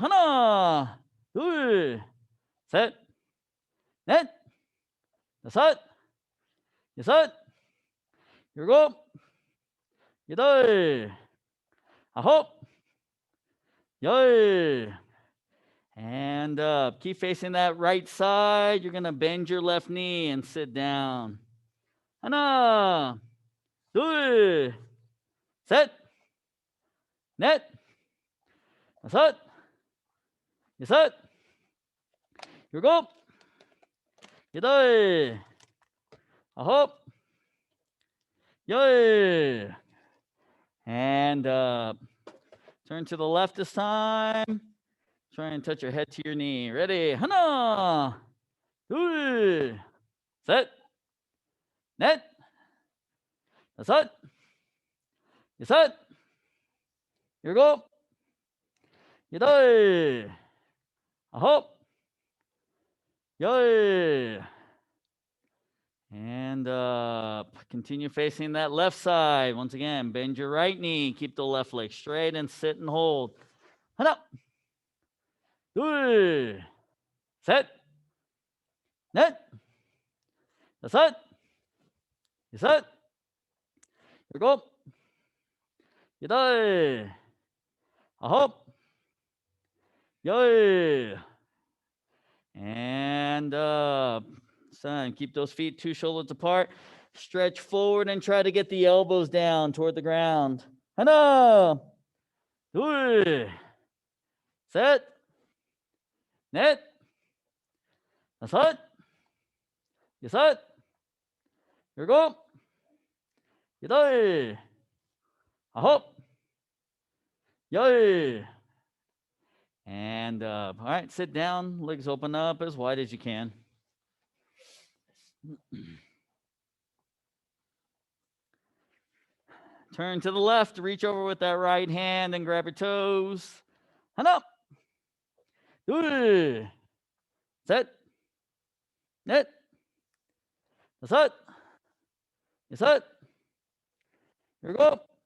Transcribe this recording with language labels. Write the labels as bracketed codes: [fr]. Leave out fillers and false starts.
[ko] 하나, 둘, 셋, 넷, 다섯, 여섯, 일곱, 여덟, 아홉, 열. [en] And up. Keep facing that right side. You're going to bend your left knee and sit down. [ko] 하나, 둘, 셋, 넷, 다섯, 여섯, 일곱, 여덟, 아홉, 열. [en] And up. Turn to the left this time. Try and touch your head to your knee. Ready? [ko] 하나, 둘, 셋, 넷, 다섯, 여섯, 일곱, 여덟, 아홉, 열. [en] And up. Continue facing that left side. Once again, bend your right knee. Keep the left leg straight and sit and hold. [ko] 하나, 둘, 셋, 넷, 다섯, 여섯, 일곱, 여덟, 아홉, 열. [en] And up. Son, keep those feet 2 shoulders apart. Stretch forward and try to get the elbows down toward the ground. [ko] 하나, 둘, 셋, 넷, 다섯, 여섯, 일곱, 여덟, 아홉, 열. [en] And all right, sit down, legs open up as wide as you can. Turn to the left, reach over with that right hand and grab your toes. Hand up. Good. Set. Net. Set. Set. Here we go.